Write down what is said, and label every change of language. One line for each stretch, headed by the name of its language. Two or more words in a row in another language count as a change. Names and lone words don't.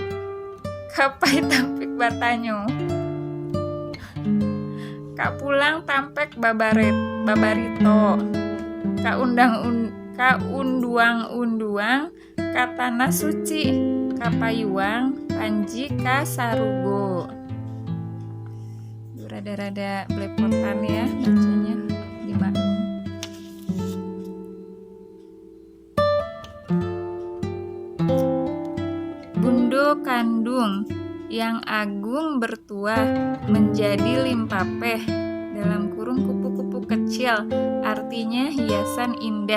Minangkabau: Kapai tampek batanyo. Kak pulang tampek babarito. Kak unduang katana suci. Kapayuang panji ka sarugo.
Indonesian: Rada-rada belepotan ya bacanya, dimaklum. Bundo kandung yang agung bertuah menjadi limpapeh, dalam kurung kupu-kupu kecil, artinya hiasan indah.